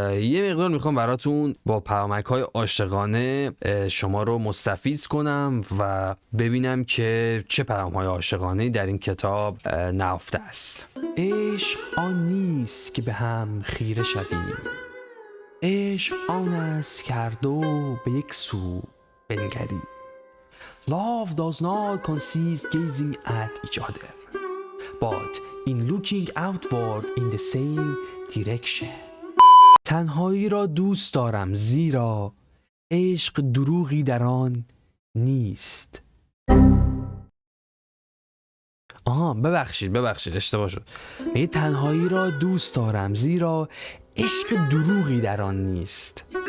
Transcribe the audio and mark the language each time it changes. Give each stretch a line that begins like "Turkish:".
Persian: یه مقدار میخوام براتون با پیامک‌های عاشقانه شما رو مستفیض کنم و ببینم که چه پیام‌های عاشقانه‌ای در این کتاب نهفته است. عشق آن نیست که به هم خیره شویم، عشق آن است که هر دو به یک سو بنگریم.
English: Love does not consist gazing at each other, but in looking outward in the same direction.
Persian: تنهایی را دوست دارم زیرا عشق دروغی در آن نیست. ببخشید اشتباه شد. میگه تنهایی را دوست دارم زیرا عشق دروغی در آن نیست.